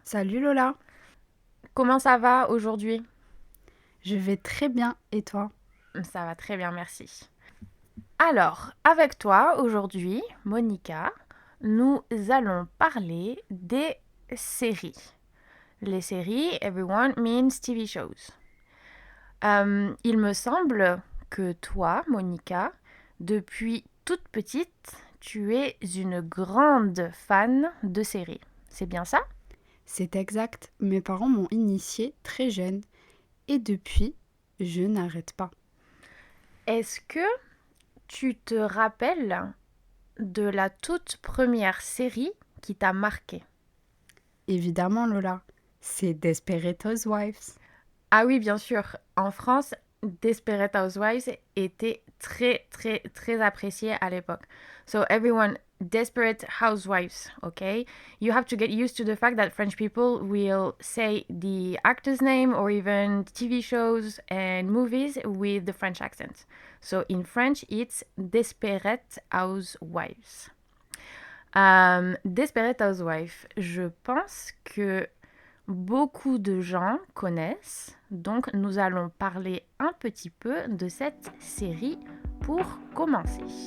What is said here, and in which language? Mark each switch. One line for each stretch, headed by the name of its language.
French: Salut Lola, comment ça va aujourd'hui? je vais très bien et toi? Ça va très bien, merci. Alors, avec toi aujourd'hui, Monica, nous allons parler des séries. Les séries,
English: everyone means TV shows.
French: Il me semble que toi, Monica, depuis toute petite, tu es une grande fan de séries. C'est bien ça? C'est exact, mes parents m'ont initiée très jeune et depuis, je n'arrête pas. Est-ce que tu te rappelles de la toute première série qui t'a marqué? Évidemment Lola, c'est Desperate Housewives. Ah oui, bien sûr. En France, Desperate Housewives était très, très, très apprécié à l'époque.
English: So everyone, Desperate Housewives, okay? You have to get used to the fact that French people will say the actor's name or even TV shows and movies with the French accent. So in French, it's Desperate Housewives.
French: Desperate Housewives, je pense que beaucoup de gens connaissent, donc nous allons parler un petit peu de cette série pour commencer.